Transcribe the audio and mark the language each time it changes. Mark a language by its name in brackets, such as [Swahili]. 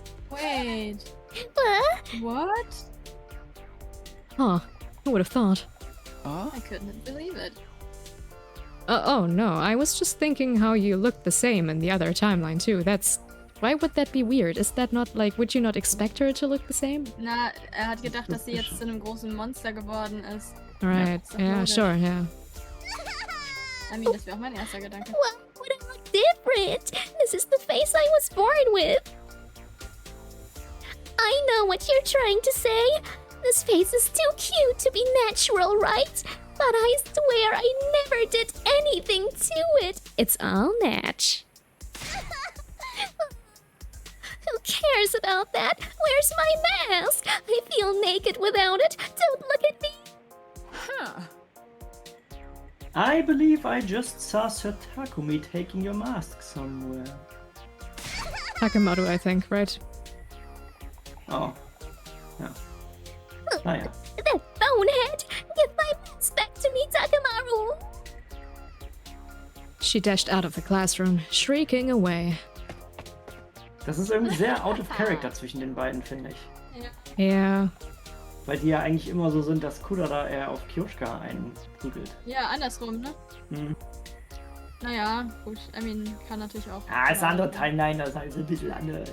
[English] Wait. What? Huh, who would have thought? I couldn't believe it. Oh no, I was just thinking how you looked the same in the other timeline too. That's... Why would that be weird? Is that not like... Would you not expect her to look the same? [German] Na, hat gedacht, dass sie jetzt zu einem großen Monster geworden ist. [English] Right, yeah, sure, yeah. I mean, [German] das wäre auch mein erster Gedanke. [English] Well, what I look different? This is the face I was born with. I know what you're trying to say. This face is too cute to be natural, right? But I swear I never did anything to it. It's all natch. Who cares about that? Where's my mask? I feel naked without it. Don't look at me. I believe I just saw Sir Takumi taking your mask somewhere. Takemoto, I think, right? [German] Oh. Ja. Naja. [English] That bonehead! Give my mask back to me, Takemaru! She dashed out of the classroom, shrieking away. [German] Das ist irgendwie sehr [English] out of character [German] zwischen den beiden, finde ich. [English] Yeah. [German] Weil die ja eigentlich immer so sind, dass Kurara eher auf Kyoshka einprügelt. Ja, andersrum, ne? Hm. Naja, gut. [English] I mean, [German] kann natürlich auch. Ah, das andere Timeline, das ist halt ein bisschen anders.